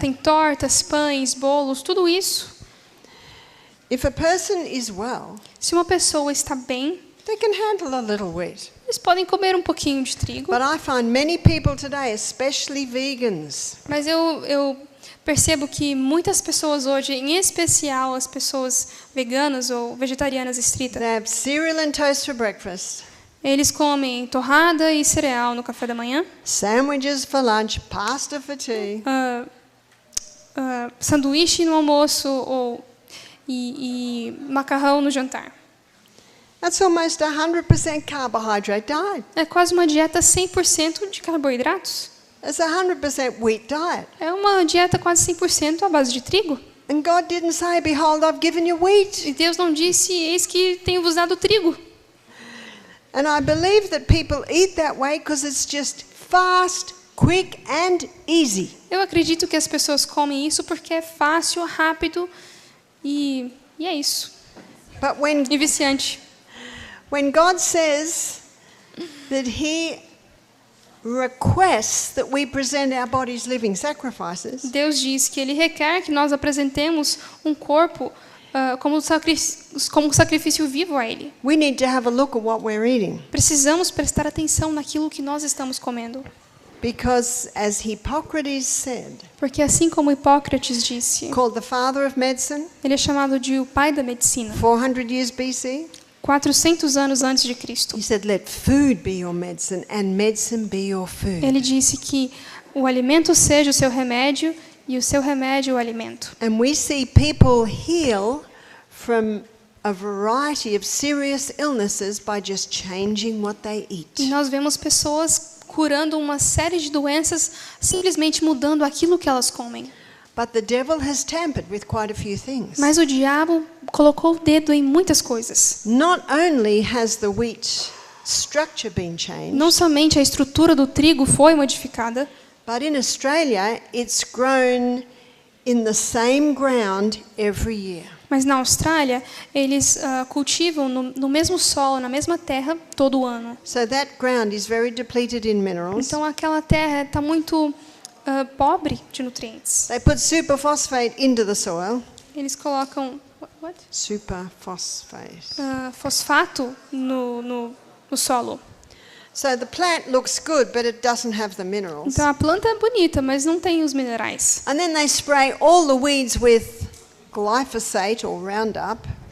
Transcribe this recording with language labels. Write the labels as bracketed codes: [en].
[pt] Tem tortas, pães, bolos, tudo isso. [en] If a person is well, [pt] Se uma pessoa está bem, [en] they can handle a little wheat. [pt] eles podem comer um pouquinho de trigo. [en] But I find many people today, especially vegans, [pt] Mas eu percebo que muitas pessoas hoje, em especial as pessoas veganas ou vegetarianas estritas, [en] They have cereal and toast for breakfast, [pt] eles comem torrada e cereal no café da manhã, [en] sandwiches for lunch, pasta for tea, [pt] sanduíche no almoço e macarrão no jantar. [en] That's almost 100% carbohydrate diet. [pt] É quase uma dieta 100% de carboidratos. [en] It's 100% wheat diet. [pt] É uma dieta quase 100% à base de trigo. [en] And God didn't say, behold, I've given you wheat. [pt] E Deus não disse, eis que tenho vos dado trigo. [en] And I believe that people eat that way because it's just fast, quick and easy. [pt] Eu acredito que as pessoas comem isso porque é fácil, rápido e é isso. [en] But when [pt] E viciante. [en] God says that He requests that we present our bodies living sacrifices, [pt] Deus diz que Ele requer que nós apresentemos um corpo como sacrifício vivo a Ele. [en] we need to have a look at what we're eating. [pt] Precisamos prestar atenção naquilo que nós estamos comendo. [en] Because as Hippocrates said, [pt] Porque assim como Hipócrates disse, [en] called the father of medicine, [pt] ele é chamado de o pai da medicina, [en] 400 years BC, [pt] 400 anos antes de Cristo. [en] he said, let food be your medicine and medicine be your food. [pt] Ele disse que o alimento seja o seu remédio e o seu remédio o alimento. [en] And we see people heal from a variety of serious illnesses by just changing what they [pt] E [en] eat. [pt] nós vemos pessoas curando uma série de doenças simplesmente mudando aquilo que elas comem. [en] But the devil has tampered with quite a few things. [pt] Mas o diabo colocou o dedo em muitas coisas. [en] Not only has the wheat structure been changed, [pt] Não somente a estrutura do trigo foi modificada, [en] but in Australia it's grown in the same ground every year. [pt] mas na Austrália eles cultivam no mesmo solo, na mesma terra, todo ano. [en] So that ground is very depleted in minerals. [pt] Então aquela terra está muito pobre de nutrientes. [en] They put superphosphate into the soil. [pt] Eles colocam [en] what? Superphosphate. [pt] Fosfato no solo. [en] So the plant looks good, but it doesn't have the minerals. [pt] Então a planta é bonita, mas não tem os minerais. [en] And then they spray all the weeds with glyphosate or Roundup.